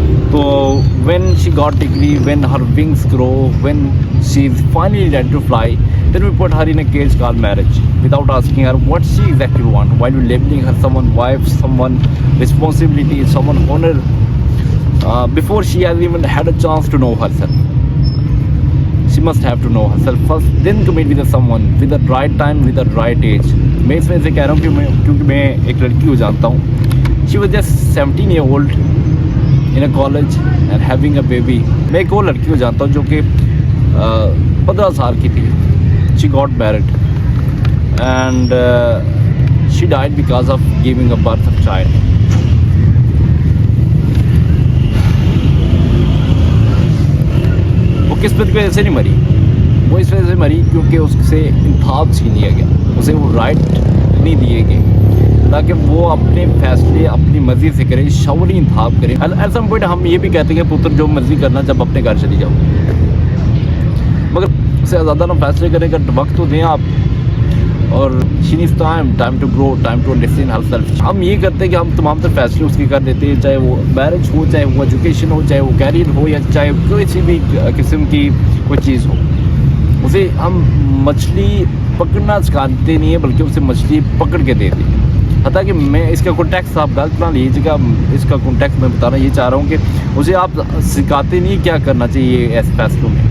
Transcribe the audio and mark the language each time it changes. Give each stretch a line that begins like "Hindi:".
English: تو when she got degree, when her wings grow, when she is finally ready to fly, then we put her in a cage called marriage without asking her what she exactly wants, while we labeling her someone wife, someone responsibility, someone honor, before she has even had a chance to know herself. She must have to know herself first, then commit with someone with the right time, with the right age.
Urdu: میں اس وجہ سے کہہ رہا ہوں کیونکہ میں ایک لڑکی کو جانتا ہوں.
English: She was just 17 year old in a college and having a baby.
Urdu: میں ایک اور لڑکی کو جانتا ہوں جو کہ 15 سال کی تھی.
English: She got married and she died because of giving a birth of child.
Urdu: وہ قسمت کی وجہ سے نہیں مری, وہ اس وجہ سے مری کیونکہ اس سے انتخاب چھین لیا گیا, اسے وہ رائٹ نہیں دیے گئے تاکہ وہ اپنے فیصلے اپنی مرضی سے کرے, شعوری انتخاب کرے. ایٹ سم پوائنٹ ہم یہ بھی کہتے ہیں کہ پتر جو مرضی کرنا جب اپنے گھر چلی جاؤ, مگر اسے آزادانہ فیصلے کرنے کا وقت تو دیں آپ.
English: اور she needs time to grow, time to understand herself.
Urdu: ہم یہ کرتے ہیں کہ ہم تمام تر فیصلے اس کی کر دیتے ہیں, چاہے وہ میرج ہو, چاہے وہ ایجوکیشن ہو, چاہے وہ کیریئر ہو, یا چاہے کسی بھی قسم کی کوئی چیز ہو. اسے ہم مچھلی پکڑنا سکھاتے نہیں ہیں بلکہ اسے مچھلی پکڑ کے دے دیں. حتیٰ کہ میں اس کا کانٹیکس آپ غلط نہ لیجیے گا, اس کا کانٹیکس میں بتانا یہ چاہ رہا ہوں کہ اسے آپ سکھاتے نہیں کیا کرنا چاہیے ایسے فیصلوں میں.